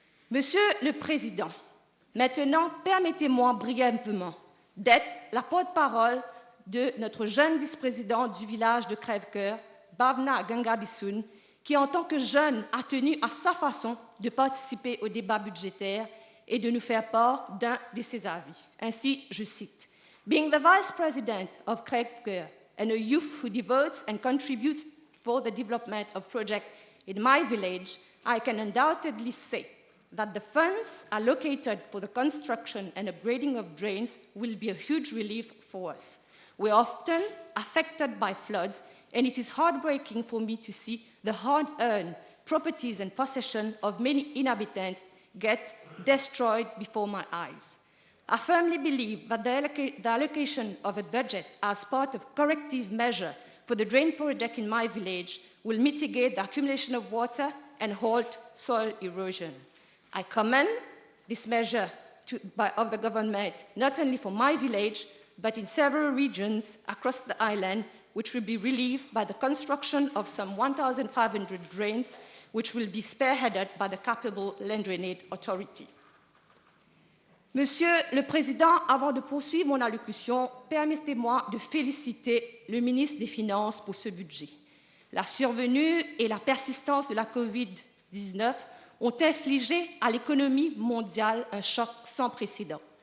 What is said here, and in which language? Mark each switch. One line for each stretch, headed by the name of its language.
French: Monsieur le Président, maintenant, permettez-moi brièvement d'être la porte-parole de notre jeune vice-président du village de Crèvecoeur, Bhavna Gangabissoun, qui, en tant que jeune, a tenu à sa façon de participer au débat budgétaire et de nous faire part d'un de ses avis. Ainsi, je cite,
English: « Being the Vice President of Crèvecoeur and a youth who devotes and contributes for the development of projects in my village, I can undoubtedly say that the funds allocated for the construction and upgrading of drains will be a huge relief for us. We're often affected by floods, and it is heartbreaking for me to see the hard-earned properties and possessions of many inhabitants get destroyed before my eyes. I firmly believe that the allocation of a budget as part of corrective measure for the drain project in my village will mitigate the accumulation of water and halt soil erosion. I commend this measure of the government, not only for my village, but in several regions across the island, which will be relieved by the construction of some 1,500 drains, which will be spearheaded by the capable Land Drainage Authority.
French: Monsieur le Président, avant de poursuivre mon allocution, permettez-moi de féliciter le ministre des Finances pour ce budget. La survenue et la persistance de la COVID-19 ont infligé à l'économie mondiale un choc sans précédent.